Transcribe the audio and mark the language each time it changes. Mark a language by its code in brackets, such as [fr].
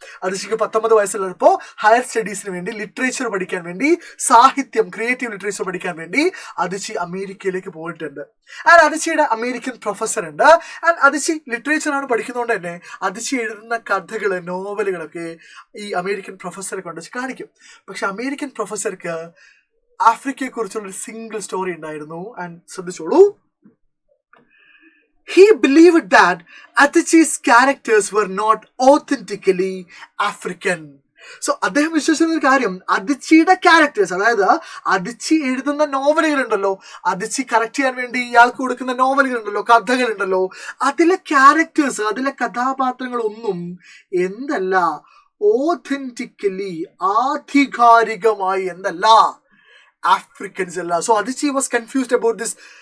[ml] അതിച്ചിക്ക് 19 വയസ്സുള്ളപ്പോൾ ഹയർ സ്റ്റഡീസിന് വേണ്ടി, ലിറ്ററേച്ചർ പഠിക്കാൻ വേണ്ടി, സാഹിത്യം, ക്രിയേറ്റീവ് ലിറ്ററേച്ചർ പഠിക്കാൻ വേണ്ടി അതിച്ചി അമേരിക്കയിലേക്ക് പോയിട്ടുണ്ട്. ആൻഡ് അതിച്ചിയുടെ അമേരിക്കൻ പ്രൊഫസർ ഉണ്ട്. ആൻഡ് അതിച്ചി ലിറ്ററേച്ചറാണ് പഠിക്കുന്നതുകൊണ്ട് തന്നെ അതിച്ചി എഴുതുന്ന കഥകൾ, നോവലുകളൊക്കെ ഈ അമേരിക്കൻ പ്രൊഫസറെ കൊണ്ട് കാണിക്കും. പക്ഷെ അമേരിക്കൻ പ്രൊഫസർക്ക് ആഫ്രിക്കയെ കുറിച്ചുള്ള ഒരു സിംഗിൾ സ്റ്റോറി ഉണ്ടായിരുന്നു. [en] And ശ്രദ്ധിച്ചോളൂ, he believed that Adichi's characters were not authentically African. [ml] So അദ്ദേഹം വിശ്വസിക്കുന്ന ഒരു കാര്യം, അതിച്ചിയുടെ ക്യാരക്ടേഴ്സ്, അതായത് അതിച്ചി എഴുതുന്ന നോവലുകളുണ്ടല്ലോ, അതിച്ചി കറക്റ്റ് ചെയ്യാൻ വേണ്ടി ഇയാൾക്ക് കൊടുക്കുന്ന നോവലുകളുണ്ടല്ലോ, കഥകളുണ്ടല്ലോ, അതിലെ ക്യാരക്ടേഴ്സ്, അതിലെ കഥാപാത്രങ്ങളൊന്നും എന്തല്ല, ഓഥന്റിക്കലി, ആധികാരികമായി എന്തല്ല, ആഫ്രിക്കൻസ് അല്ല. [en] so Adichie was confused about this